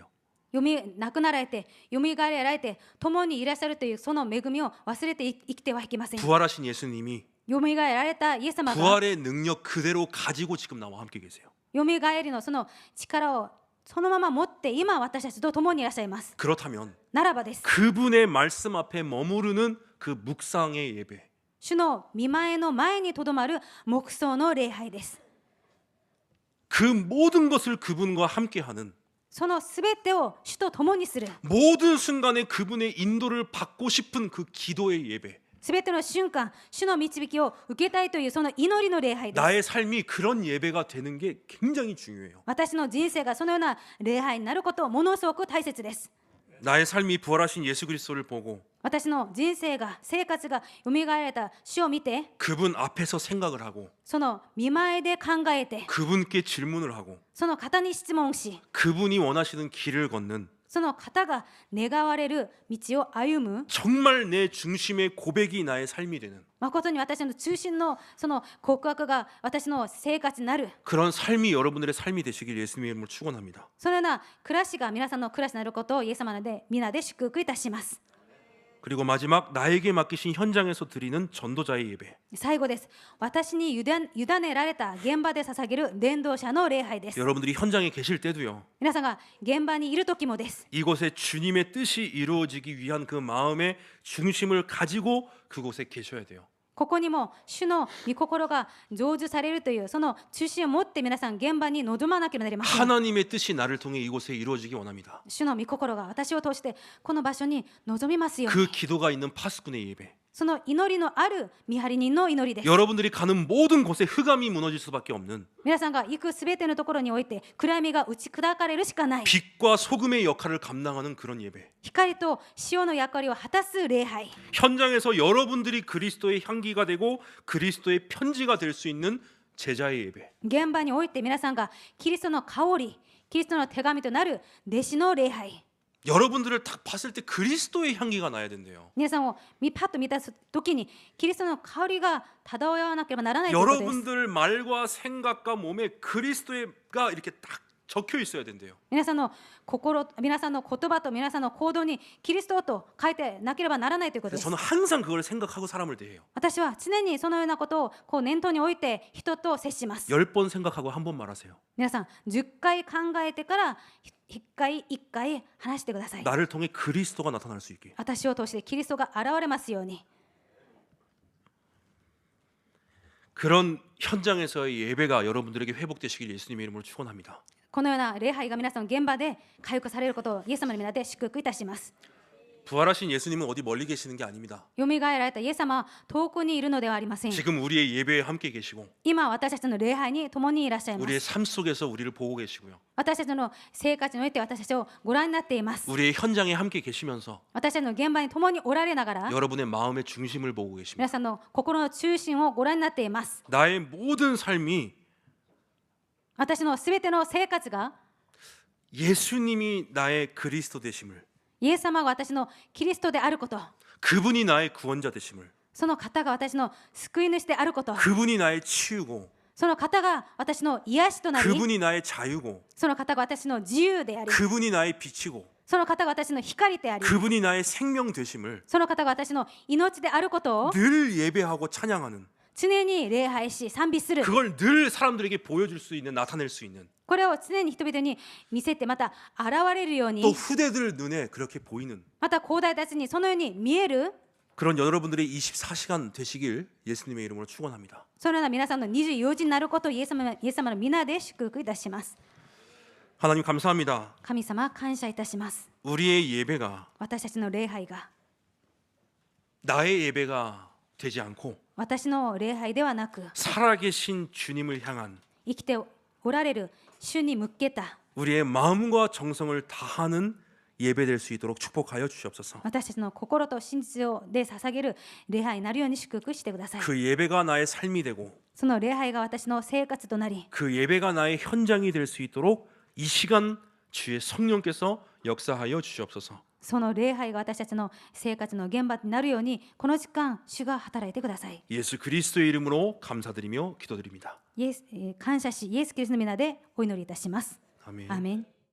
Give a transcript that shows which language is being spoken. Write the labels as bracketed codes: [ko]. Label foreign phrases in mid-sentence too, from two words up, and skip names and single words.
[ja] 亡くなられてよみがえられて共にいらっしゃるというその恵みを忘れて生きてはいけません。 [ko] 부활하신 예수님이 [ja] よみがえられたイエス様が [ko] 부활의 능력 그대로 가지고 지금 나와 함께 계세요. [ja] よみがえりのその力をそのまま持って今私たちと共にいらっしゃいます。 [ko] 그렇다면 [ja] ならばです。 [ko] 그분의 말씀 앞에 머무르는 그 묵상의 예배, [ja] 主の御前の前にとどまる黙想の礼拝です。 [ko] 그 모든 것을 그분과 함께하는 [ja] そのすべてを主と共にする [ko] 모든 순간에 그분의 인도를 받고 싶은 그 기도의 예배. [ja] すべての瞬間主の導きを受けたいというその祈りの礼拝です。 [ko] 나의 삶이 그런 예배가 되는 게 굉장히 중요해요. [ja] 私の人生がそのような礼拝になることをものすごく大切です。 [ko] 나의 삶이 부활하신 예수 그리스도를 보고 [ja] 私の人生が生活がよみがえられた主を見て [ko] 그분 앞에서 생각을 하고 [ja] その御前で考えて [ko] 그분께 질문을 하고 [ja] その方に質問し [ko] 그분이 원하시는 길을 걷는 [ja] その方が願われる道を歩む [ko] 정말 내 중심의 고백이 나의 삶이 되는 [ja] 誠に私の中心のその告白が私の生活になる [ko] 그런 삶이 여러분들의 삶이 되시길 예수님의 이름으로 축원합니다. [ja] そのような暮らしが皆さんの暮らしになることをイエス様で皆で祝福いたします。 [ko] 그리고 마지막 나에게 맡기신 현장에서 드리는 전도자의 예배. [ja] 最後です。私に委ねられた現場で捧げる伝道者の礼拝です。 [ko] 여러분들이 현장에 계실 때도요. [ja] 皆さんが現場にいる時もです。 [ko] 이곳에 주님의 뜻이 이루어지기 위한 그 마음의 중심을 가지고 그곳에 계셔야 돼요. [ja] ここにも主の御心が成就されるというその中心を持って皆さん現場に臨まなければなりません。 [ko] 하나님의 뜻이 나를 통해 이곳에 이루어지기 원합니다. [ja] 主の御心が私を通してこの場所に臨みますよう [ko] 그 [ja] に。 [ko] 기도가 있는 파수꾼의 예배. [ja] その祈りのある見張り人の祈りです。 [ko] 여러분들이 가는 모든 곳에 흑암이 무너질 수밖에 없는 [ja] 皆さんが行くすべてのところにおいて暗闇が打ち砕かれるしかない [ko] 빛과 소금의 역할을 감당하는 그런 예배. [ja] 光と塩の役割を果たす礼拝 [ko] 현장에서 여러분들이 그리스도의 향기가 되고 그리스도의 편지가 될 수 있는 제자의 예배. [ja] 現場において皆さんがキリストの香りキリストの手紙となる弟子の礼拝 [ko] 여러분들을 딱 봤을 때 그리스도의 향기가 나야 된대요. [ja] 皆さんをパッと見た時にキリストの香りが漂わなければならないということです [ko] 여러분들 말과 생각과 몸에 그리스도가 이렇게 딱 적혀 있어야 된대요. [ja] 皆さんの心、皆さんの言葉と皆さんの行動にキリストと書いてなければならないということです [ko] 저는 항상 그걸 생각하고 사람을 대해요. [ja] 私は常にそのようなことをこう念頭に置いて人と接します [ko] 10번 생각하고 한 번 말하세요. [ja] 皆さん10回考えてから1回話してください [ko] 나를 통해 그리스도가 나타날 수 있게. [ja] 私を通してキリストが現れますように [ko] 그런 현장에서의 예배가 여러분들에게 회복되시길 예수님의 이름으로 축원합니다. [ja] このような礼拝が皆さんの現場で回復されることをイエス様の皆で祝福いたします [ko] 부활하신 예수님은 어디 멀리 계시는 게 아닙니다. [ja] よみがえられたイエス様は遠くにいるのではありません [ko] 지금 우리의 예배에 함께 계시고 [ja] 今私たちの礼拝に共にいらっしゃいま [ko] 우리의 [ja] す [ko] 삶 속에서 우리를 보고 계시고요. [ja] 私たちの生活において私たちをご覧になっています [ko] 우리의 현장에 함께 계시면서 [ja] 私たちの現場に共におられながら [ko] 여러분의 마음의 중심을 보고 계십니다. [ja] 皆さんの心の中心をご覧になっています [ko] 나의 모든 삶이 [ja] 私のすべての生活が [ko] 예수님이 나의 그리스도 되심을, [ja] イエス様が私のキリストであること [ko] 그분이 나의 구원자 되심을, [ja] その方が私の救い主であること [ko] 그분이 나의 치유고, [ja] その方が私の癒しとなり [ko] 그분이 나의 자유고, [ja] その方が私の自由であり [ko] 그분이 나의 빛이고, [ja] その方が私の光であり [ko] 그분이 나의 생명 되심을 [ja] その方が私の命であることを [ko] 늘 예배하고 찬양하는, [ja] 常に礼拝し賛美する [ko] 그걸 늘 사람들에게 보여줄 수 있는, 나타낼 수 있는, [ja] これを常に人々に見せてまた現れるよう [ko] 또 [ja] に [ko] 후대들 눈에 그렇게 보이는 [ja] また後代たちにそのように見える [ko] 그런 여러분들의 24시간 되시길 예수님의 이름으로 축원합니다. [ja] そのような皆さんの24時になることをイエス様の皆で祝福いたします [ko] 하나님 감사합니다. [ja] 神様感謝いたします [ko] 우리의 예배가 [ja] 私たちの礼拝が [ko] 나의 예배가 되지 않고 [ja] 私の礼拝ではなく [ko] 살아계신 주님을 향한 [ja] 生きておられる主に向けた [ko] 우리의 마음과 정성을 다하는 예배될 수 있도록 축복하여 주시옵소서. [ja] 私たちの心と真実で捧げる礼拝になるように祝福してください [ko] 그 예배가 나의 삶이 되고 [ja] その礼拝が私の生活となり [ko] 그 예배가 나의 현장이 될 수 있도록 이 시간 주의 성령께서 역사하여 주시옵소서. [ja] その礼拝が私たちの生活の現場になるようにこの時間主が働いてください [ko] 예수 그리스도의 이름으로 감사드리며 기도드립니다. [ja] 感謝しイエスキリストの皆でお祈りいたします [ko] 아멘. [ja] アーメン